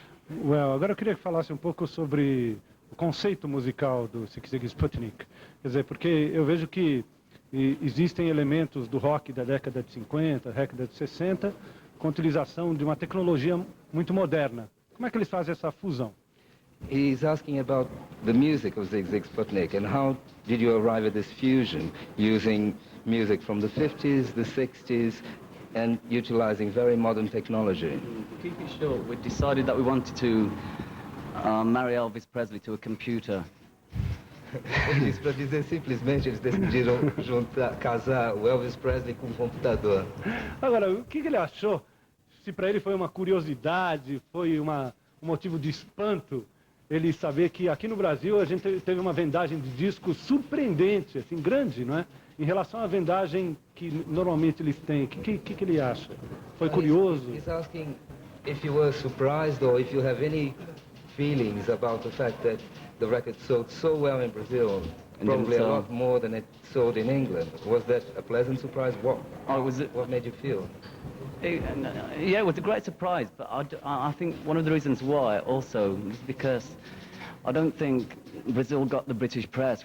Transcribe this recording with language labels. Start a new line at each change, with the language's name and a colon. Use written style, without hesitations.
Portuguese: Well, agora eu queria que falasse um pouco sobre o conceito musical do Sigue Sigue Sputnik. Quer dizer, porque eu vejo que existem elementos do rock da década de 50, década de 60, com utilização de uma tecnologia muito moderna. Como é que eles fazem essa fusão?
English: He's asking about the music of Zig Zig Sputnik and how did you arrive at this fusion using music from the 50s, the 60s and utilizing very modern technology. To keep it short, we decided that we wanted to marry Elvis Presley to a computer.
Portuguese: Para dizer simplesmente, eles decidiram casar o Elvis Presley com um computador. Agora, o que ele achou? Se para ele foi uma curiosidade, foi um motivo de espanto, ele saber que aqui no Brasil a gente teve uma vendagem de discos surpreendente, assim, grande, não é? Em relação à vendagem que normalmente eles têm. O que ele acha? Foi curioso?
English: He's asking if you were surprised or if you have any feelings about the fact that the record sold so well in Brazil, probably a lot more than it sold in England. Was that a pleasant surprise? What made you feel? Yeah, it was a great surprise, but I think one of the reasons why also is because I don't think Brazil got the British press.